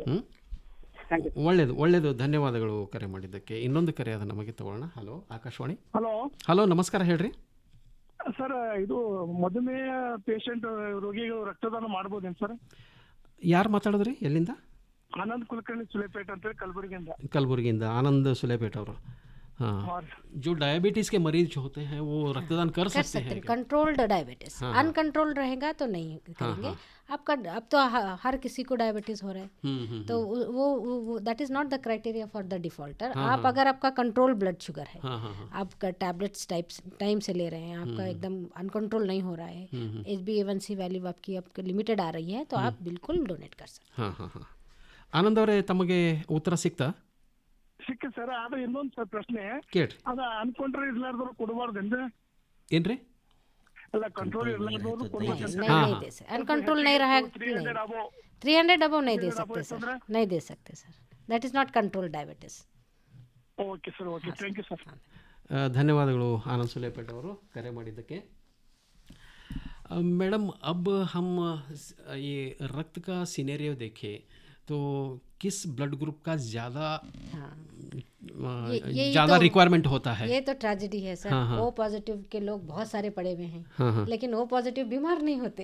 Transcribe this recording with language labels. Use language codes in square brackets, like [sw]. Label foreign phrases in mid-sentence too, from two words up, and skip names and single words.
[kn] ಒಳ್ಳೆಯದು. ಧನ್ಯವಾದಗಳು ಕರೆ ಮಾಡಿದ್ದಕ್ಕೆ. ಇನ್ನೊಂದು ಕರೆ ಅದ ನಮಗೆ ತಗೊಳ್ಳೋಣ. ಹಲೋ, ಆಕಾಶವಾಣಿ. ಹಲೋ, ನಮಸ್ಕಾರ, ಹೇಳ್ರಿ ಸರ್. ಇದು ಮಧುಮೇಹ ಪೇಷಂಟ್ ರೋಗಿಗಳು ರಕ್ತದಾನ ಮಾಡ್ಬೋದೇನು ಸರ್? ಯಾರು ಮಾತಾಡಿದ್ರಿ, ಎಲ್ಲಿಂದ? ಆನಂದ್ ಕುಲಕರ್ಣಿ ಸುಲೇಪೇಟ್ ಅಂತ [hi] कलबुर्गिंदा आनंद सुलेपेट और हाँ, जो डायबिटीज के मरीज जो होते हैं वो रक्तदान कर सकते हैं? [en] controlled diabetes, [hi] अनकंट्रोल्ड रहेगा तो नहीं करेंगे। आपका अब तो हर किसी को डायबिटीज हो रहा है, तो वो [en] that is not the criteria for the defaulter. [hi] आप अगर आपका [en] control blood sugar [hi] है, आपका टैबलेट्स टाइम से ले रहे हैं, आपका एकदम अनकंट्रोल नहीं हो रहा है, [en] HbA1c value [hi] आपकी लिमिटेड आ रही है, तो आप बिल्कुल डोनेट कर सकते हैं। हाँ हाँ हाँ. [kn] ಆನಂದ್ ಅವರೇ, ತಮಗೆ ಉತ್ತರ ಸಿಕ್ತಾ? ಸಿಕ್ಕ ಸರ್. ಆದ್ರೆ ಇನ್ನೊಂದು ಸರ್ ಪ್ರಶ್ನೆ ಕೇಳ್ರಿ. ಅದ ಅನ್ಕೊಂಡ್ರೆ ಇರ್ಲಾರ್ದವ್ರು ಕೊಡಬಾರ್ದೇನ್ರಿ? ಏನ್ರಿ? ಅಲ್ಲ, ಕಂಟ್ರೋಲ್ ಇರ್ಲಾರ್ದವ್ರು [hi] अनकंट्रोल नहीं रहा 300 अबव नहीं दे सकते सर, नहीं दे सकते सर, [en] that is not control diabetes. OK sir, OK, thank you sir. [kn] ಧನ್ಯವಾದಗಳು ಆನಂದ್ ಸುಲೇಪೇಟ್ ಅವರು ಕರೆ ಮಾಡಿದ್ದಕ್ಕೆ. [hi] मैडम, अब हम ये रक्त का सिनेरियो देखें तो किस [en] blood group [hi] का ज़्यादा रिक्वायरमेंट होता है? ये तो ट्रेजेडी है सर। [en] O positive [hi] के लोग बहुत सारे पड़े हुए हैं, लेकिन [en] O positive [hi] बीमार नहीं होते।